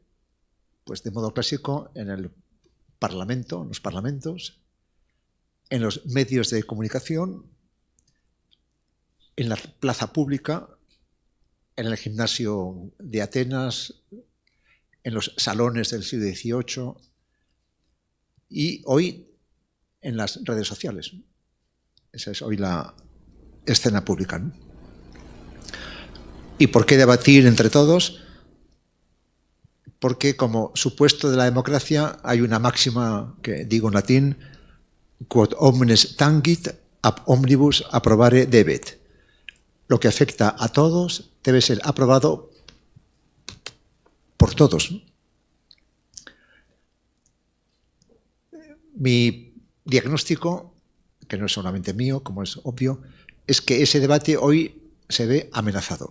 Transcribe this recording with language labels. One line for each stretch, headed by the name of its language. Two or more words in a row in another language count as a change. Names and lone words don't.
Spanish: Pues de modo clásico en el Parlamento, en los parlamentos, en los medios de comunicación, en la plaza pública, en el gimnasio de Atenas, en los salones del siglo XVIII y hoy en las redes sociales. Esa es hoy la escena pública, ¿no? ¿Y por qué debatir entre todos? Porque como supuesto de la democracia hay una máxima que digo en latín,
Latin: quod omnes tangit ab omnibus approbare debet.
Spanish: Lo que afecta a todos debe ser aprobado por todos. Mi diagnóstico, que no es solamente mío, como es obvio, es que ese debate hoy se ve amenazado.